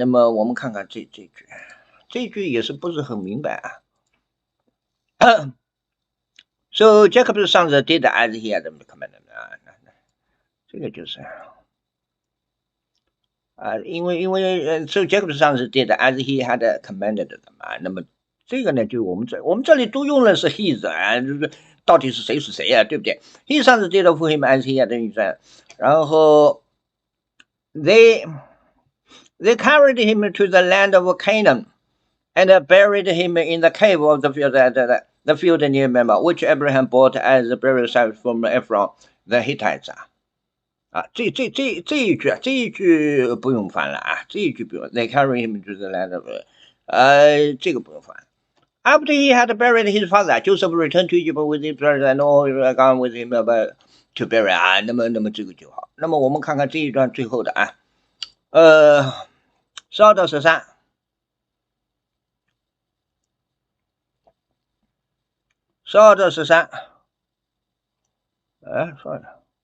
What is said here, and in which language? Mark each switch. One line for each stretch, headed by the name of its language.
Chinese: 那么我们看看这句也是不是很明白啊。
English: So Jacob's sons did as he had commanded
Chinese: 啊，这个就是啊，因为
English: So Jacob's sons did as he had commanded them 啊。
Chinese: 那么这个呢，就我们这里都用的是
English: his
Chinese: 啊，就是到底是谁是谁啊，对不对
English: ？His sons did for him as he had instructed，
Chinese: 然后
English: they carried him to the land of Canaan and buried him in the cave of the field near Mamre, which Abraham bought as a burial site from Ephron the Hittites
Chinese: 啊，这一句不用翻了啊，这一句不用。
English: They carry him to the land of，
Chinese: 这个不用翻。
English: After he had buried his father, Joseph returned to Egypt with his brothers and all gone with him to bury 啊。
Chinese: 那么这个就好。那么我们看看这一段最后的啊，12到13。 12到13，算了。